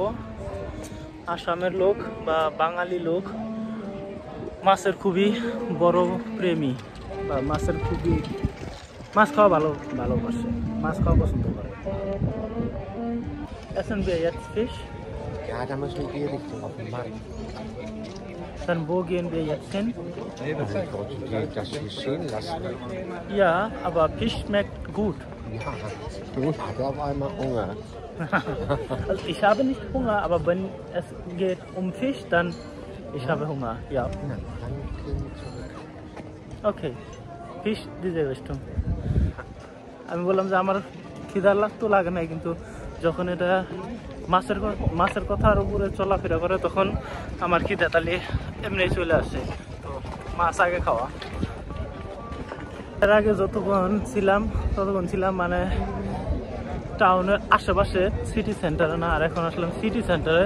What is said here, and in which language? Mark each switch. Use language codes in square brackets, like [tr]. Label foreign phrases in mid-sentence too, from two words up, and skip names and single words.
[bn] আসামের লোক বা বাঙালি লোক মাছের খুবই বড় প্রেমী, বা মাছ খাওয়া ভালোবাসে, মাছ খাওয়া পছন্দ করে। [de] Essen wir jetzt Fisch? Ja, da müssen wir in die Richtung auf den Markt. Dann wo gehen wir jetzt hin? Ich wollte dir das hier stehen lassen. Ja, aber Fisch schmeckt gut. Ja, du hast auf einmal Hunger. Also ich habe nicht Hunger, aber wenn es geht um Fisch, dann ich habe Hunger. Ja. Na, dann gehen wir zurück. Okay, Fisch diese Richtung. [bn] আমি বললাম যে আমার খিদার লাগতো লাগে নাই, কিন্তু যখন এটা মাছের কথার উপরে চলাফেরা করে তখন আমার খিদা তাহলে এমনি চলে আসে। তো মাছ আগে খাওয়া। এর আগে যতক্ষণ ছিলাম মানে টাউনের আশেপাশে, [en] city centre [bn] না, আর এখন আসলাম [en] city centre.